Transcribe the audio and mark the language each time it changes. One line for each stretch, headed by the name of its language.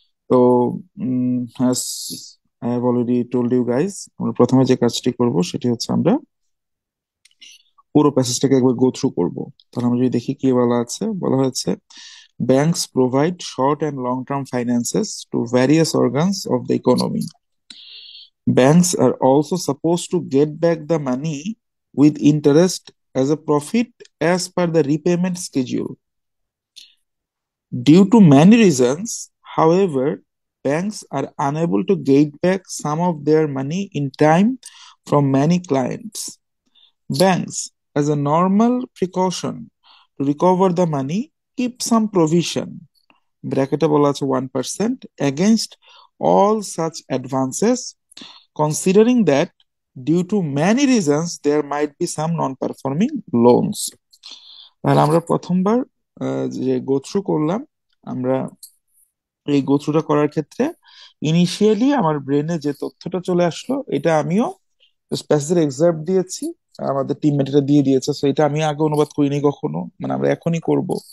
Bangla: তো
English: has I have already told you guys,
Bangla: আমরা প্রথমে যে কাজটি করব সেটি হচ্ছে আমরা পুরো প্যাসেজটাকে একবার গো থ্রু করবো। তাহলে আমরা যদি দেখি কি বলা আছে, বলা হয়েছে
English: Banks provide short and long term finances to various organs of the economy. Banks are also supposed to get back the money with interest as a profit as per the repayment schedule. Due to many reasons, however, banks are unable to get back some of their money in time from many clients. Banks, as a normal precaution to recover the money, keep some provision
Bangla: ব্র্যাকেটে বলা আছে
English: 1% against all such advances, considering that due to many reasons there might be some non-performing loans.
Bangla: তাহলে আমরা প্রথমবার যে go through করলাম, আমরা এই গো থ্রুটা করার ক্ষেত্রে ইনিশিয়ালি আমার ব্রেনে যে তথ্যটা চলে আসলো এটা আমিও স্পেসিফিক এক্সাম্পল দিয়েছি, আমাদের টিমমেট এটা দিয়ে দিয়েছে, তো এটা আমি আগে অনুবাদ করিনি কখনো, মানে আমরা এখনই করব।